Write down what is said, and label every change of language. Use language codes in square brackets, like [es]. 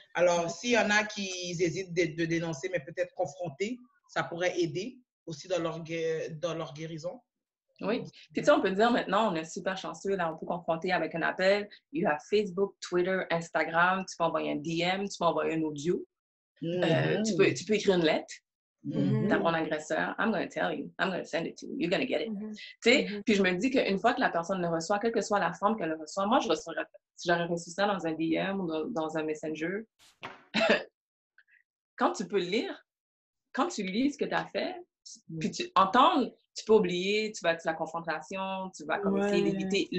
[fr] Alors, s'il y en a qui hésitent de dénoncer, mais peut-être confronter, ça pourrait aider aussi dans leur guérison. Oui. Puis tu sais, on peut dire maintenant, on est super chanceux, là, on peut confronter avec un appel. Il y a Facebook, Twitter, Instagram, tu peux envoyer un DM, tu peux envoyer un audio. Tu peux écrire une lettre. T'as mon agresseur, [en] I'm going to tell you, I'm going to send it to you, you're going to get it. [fr] Tu sais, puis je me dis qu'une fois que la personne le reçoit, quelle que soit la forme qu'elle le reçoit, moi, si j'aurais reçu ça dans un DM ou dans un Messenger, quand tu peux lire, quand tu lis ce que tu as fait, puis tu entends, tu peux oublier, tu vas être la confrontation, tu vas comme essayer d'éviter.